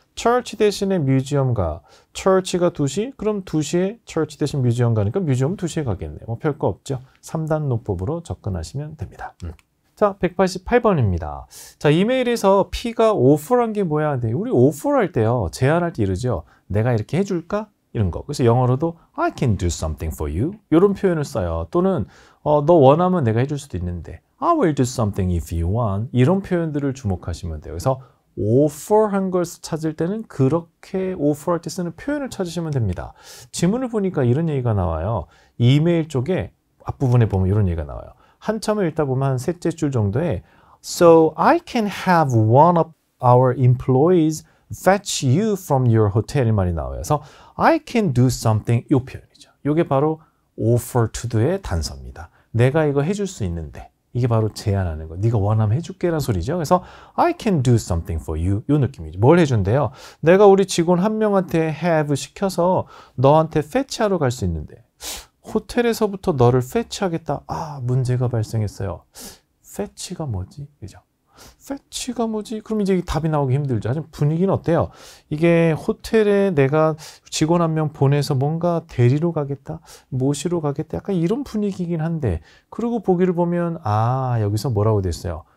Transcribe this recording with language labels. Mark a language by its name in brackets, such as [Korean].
[Korean] 처치 대신에 뮤지엄 가. 처치가 2시? 그럼 2시에 처치 대신 뮤지엄 가니까 뮤지엄 2시에 가겠네요. 뭐 별거 없죠. 3단 노법으로 접근하시면 됩니다. 자, 188번입니다. 자, 이메일에서 P가 오퍼란 게 뭐야? 근데 우리 오퍼할 때요. 제안할 때 이러죠. 내가 이렇게 해줄까? 이런 거. [English] 그래서 영어로도 I can do something for you. [Korean] 이런 표현을 써요. 또는 너 원하면 내가 해줄 수도 있는데 [English] I will do something if you want. [Korean] 이런 표현들을 주목하시면 돼요. 그래서 offer한 걸 찾을 때는 그렇게 offer할 때 쓰는 표현을 찾으시면 됩니다. 지문을 보니까 이런 얘기가 나와요. 이메일 쪽에 앞부분에 보면 이런 얘기가 나와요. 한참을 읽다 보면 한 셋째 줄 정도에 [English] So I can have one of our employees fetch you from your hotel [Korean] 이 말이 나와요. [English] 그래서 I can do something [Korean] 이 표현이죠. 이게 바로 [English] offer to do [Korean] 의 단서입니다. 내가 이거 해줄 수 있는데 이게 바로 제안하는 거. 네가 원하면 해줄게라는 소리죠. [English] 그래서 I can do something for you [Korean] 이 느낌이죠. 뭘 해준대요? 내가 우리 직원 한 명한테 have 시켜서 너한테 fetch하러 갈 수 있는데 호텔에서부터 너를 fetch하겠다. 문제가 발생했어요. fetch가 뭐지? 그죠? fetch가 뭐지? 그럼 이제 답이 나오기 힘들죠. 하지만 분위기는 어때요? 이게 호텔에 내가 직원 한 명 보내서 뭔가 데리러 가겠다, 모시러 가겠다, 약간 이런 분위기긴 한데, 그리고 보기를 보면 여기서 뭐라고 됐어요?